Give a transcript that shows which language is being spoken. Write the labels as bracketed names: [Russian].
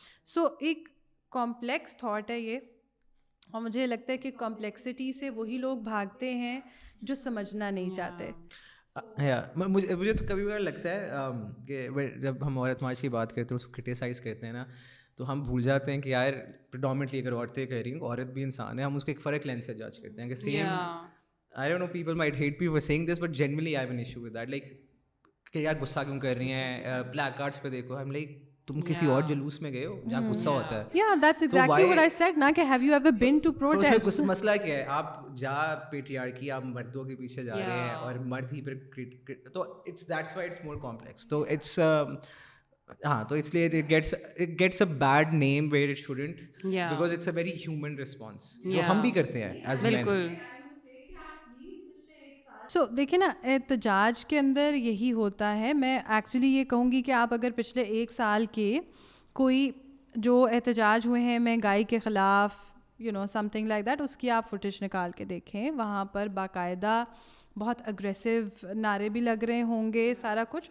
[Urdu] سو ایک complex thought ہے یہ, اور مجھے لگتا ہے کہ کمپلیکسٹی سے وہی لوگ بھاگتے ہیں جو سمجھنا نہیں چاہتے. مجھے تو کبھی کبھی لگتا ہے کہ جب ہم عورت مارچ کی بات کرتے ہیں اس کو کرٹیسائز کرتے ہیں نا, تو ہم بھول جاتے ہیں کہ یار پریڈومنٹلی اگر عورتیں کہہ رہی ہیں عورت بھی انسان ہے, ہم اس کو ایک فرق لینس سے جج کرتے ہیں کہ same. [English] I don't know, people might hate me for saying this, but genuinely I have an issue with that. [Urdu] Like کہ یار غصہ کیوں کر رہی ہیں, پلیک کارڈس پہ دیکھو, ہم لائک تم کسی اور جلوس میں گئے ہو جہاں غصہ ہوتا ہے. [English] Yeah, that's exactly what I said نا, کہ have you ever been to protest? [Urdu] اس میں مسئلہ کیا ہے, آپ جا پیٹریارکی, آپ مردوں کے پیچھے جا رہے ہیں اور مرد ہی پھر, تو it's [English] that's why it's more complex. تو it's ہاں, تو اس لیے it gets a bad name where it shouldn't, because it's a very human response [Urdu] جو ہم بھی کرتے ہیں [English] as men. [Urdu] سو دیکھیں نا, احتجاج کے اندر یہی ہوتا ہے. میں ایکچولی یہ کہوں گی کہ آپ اگر پچھلے 1 سال کے کوئی جو احتجاج ہوئے ہیں مہنگائی کے خلاف, [English] some thing like that, [Urdu] اس کی آپ فوٹیج نکال کے دیکھیں. وہاں پر باقاعدہ بہت اگریسو نعرے بھی لگ رہے ہوں گے, سارا کچھ.